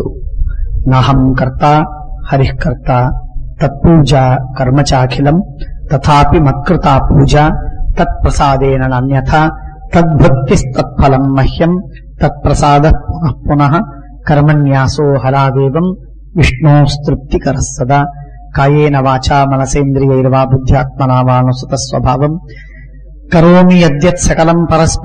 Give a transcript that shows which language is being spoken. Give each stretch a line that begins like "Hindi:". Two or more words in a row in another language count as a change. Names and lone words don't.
Sanskrit: ನಾಹಂ ಕರ್ತ ಹರಿಃ ಕರ್ತ ತತ್ಪೂಜಾ ಕರ್ಮ ಚಾಖಿಲಂ ತಥಾಪಿ ಮತ್ಕೃತಾ ಪೂಜಾ ತತ್ಪ್ರಸಾದೇನ ನಾನ್ಯಥಾ ತದ್ಭಕ್ತಿಸ್ತತ್ಫಲಂ ಮಹ್ಯಂ ತತ್ಪ್ರಸಾದ ಪುನಃ ಪುನಃ ಕರ್ಮಣ್ಯಾಸೋ ಹರಾದೇವಂ ವಿಷ್ಣೋಸ್ತೃಪ್ತಿಕರಃ ಸದಾ. ಕಾಯೇನ ವಾಚಾ ಮನಸೇಂದ್ರಿಯೈರ್ವಾ ಬುದ್ಧ್ಯಾತ್ಮನಾ ವಾನುಸೃತ ಸ್ವಭಾವಂ ಕರೋಮಿ ಯದ್ಯತ್ ಸಕಲಂ ಪರಸ್ಮೈ